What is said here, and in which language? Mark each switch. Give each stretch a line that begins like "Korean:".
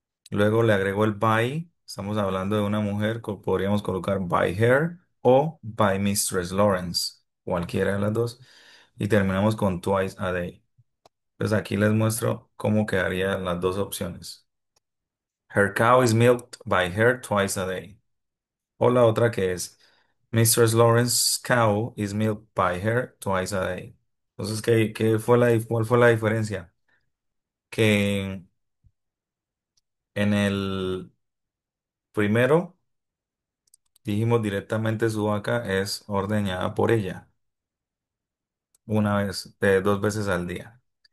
Spanish: Luego le agrego el by. Estamos hablando de una mujer, podríamos colocar
English: by her
Spanish: o
English: by Mistress Lawrence,
Spanish: cualquiera de las dos. Y terminamos con
English: twice a day.
Spanish: Entonces aquí les muestro cómo quedarían las dos opciones.
English: Her cow is milked by her twice a day.
Spanish: O la otra que es
English: Mistress Lawrence's cow is milked by her twice a day.
Spanish: Entonces, ¿cuál fue la diferencia? Que en el primero dijimos directamente su vaca es ordeñada por ella una vez, dos veces al día.